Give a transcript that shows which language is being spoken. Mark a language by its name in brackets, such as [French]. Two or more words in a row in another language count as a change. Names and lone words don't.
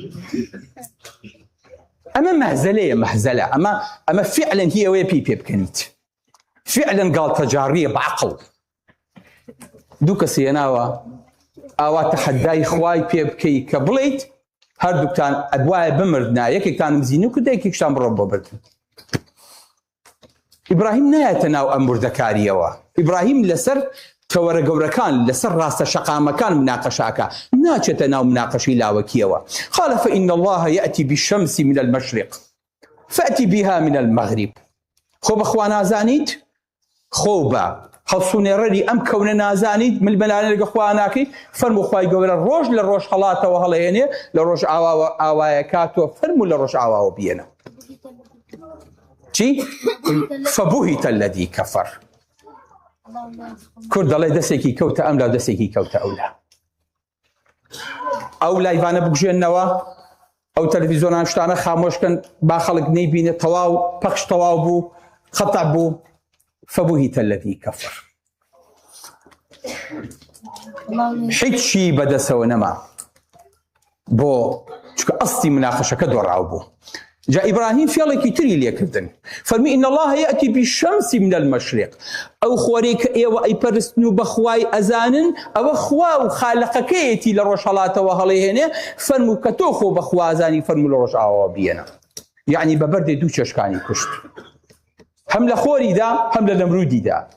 [Central Kurdish] ئەمە مەهزەلەیە مەهزەلە ئەمە فعلا هی ئەوەیە پێی پێ بکەنیت فعلا گاڵتەجاڕیە بەعقڵ دوو کەس هێناوە ئاوا تەحەدای خوای پێ بکەی کە بڵێیت هەردووکتان ئەدوایە بمردنا یەکێکتان مزین و کرد یەکێکشتان بڕۆ بۆ بردن ئیبراهیم نایەتە ناو ئەم وردەکاریەوە ئیبراهیم لەسەر کەوەرە گەورەکان لەسەر ڕاستە شەقامەکان مناقەشاکە ناچێتە ناو مناقەشەی لاوەکیەوە [Arabic] قال فإن الله يأتي بالشمس من المشرق فأتي بها من المغرب [Central Kurdish] خۆ بەخوا نازانیت خۆ بە هەڵسوونێڕەری ئەم کەونە نازانیت ملمەلانە لەگە خوا ناکەی فەرموو خوای گەورە ڕۆژ لە ڕۆژ هەڵاتەوە هەڵەهێنێ لە ڕۆژ ئاوایە کاتۆ فەرموو لە ڕۆژ ئاواوە بێنە چی؟ [Arabic] فبوهت الذي كفر [Central Kurdish] کورد دەڵێ دەستێکی کەوتە ئەم لا دەستێکی کەوتە ئەولا ئەو لایڤانە بگوژێننەوە ئەو تەلەڤیزۆنان شتانە خامۆشکن با خەڵک نەیبینێت تەواو پەخش تەواو بوو خەتە بوو [Arabic] فبوهت الذي كفر [Central Kurdish] هیچی بەدەستەوە نەما بۆ چکە ئەستی مناقەشەکە دۆڕاو بوو جا ئیبراهیم فێڵێکی تری لێکردن فەرمی [Arabic] إن الله يأتي بالشمس من المشرق [Central Kurdish] ئەو خۆرەی کە ئێوە ئەیپەرستن و بەخوای ئەزانن ئەوە خوا و خالقەکەیەتی لە ڕۆژ هەڵاتەوە هەڵەهێنێ فەرموو کە تۆ خۆ بەخوا ئەزانی فەرموو لە ڕۆژ ئاواوە بێنە یعنی بەبەردێ دوو چێشکانی کوشت هەم لە خۆریدا هەم لە نەمرودیدا